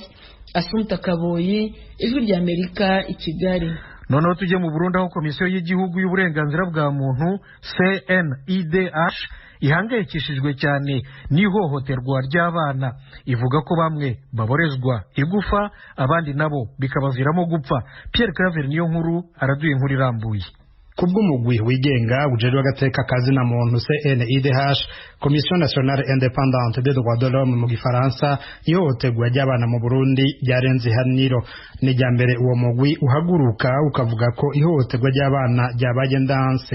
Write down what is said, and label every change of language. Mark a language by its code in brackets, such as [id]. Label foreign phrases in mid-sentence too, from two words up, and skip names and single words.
[rw] Asumta Kaboyi, Ijwi ry'Amerika, i Kigali. Noneho tujye mu Burundi, aho komisiyo y'igihugu y'uburenganzira bwa muntu CNIDH ihangayikishijwe cyane n'ihohoterwa ry'abana. Ivuga ko bamwe baborezwa igufa, abandi nabo bikabaviramo gupfa. Pierre Claver niyo nkuru araduye inkuru irambuye. [rn] Kubw'umugwi wigenga ujejwe agateka kazina muntu CNIDH, [fr] Commission Nationale Indépendante des Droits de l'Homme [rn] mu Gifaransa, ihohoterwa ry'abana mu Burundi ryarenze ihaniro. Ni rya mbere uwo mugwi uhaguruka ukavuga ko ihohoterwa ry'abana ryabaye ndanse.